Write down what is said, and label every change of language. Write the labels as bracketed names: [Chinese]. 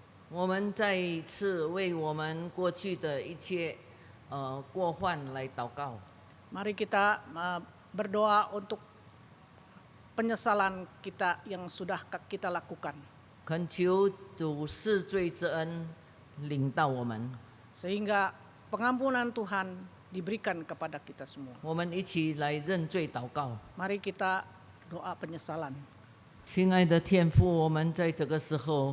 [Chinese] 我们再一次为我们过去的一切过患来祷告。 [Indonesian] Mari kita berdoa untuk penyesalan kita yang sudah kita lakukan. [Chinese] 恳求主赦罪之恩领到我们， [Indonesian] Sehingga pengampunan Tuhan diberikan kepada kita semua. [Chinese] 我们一起来认罪祷告。 [Indonesian] Mari kita doa penyesalan. [Chinese] 亲爱的天父，我们在这个时候，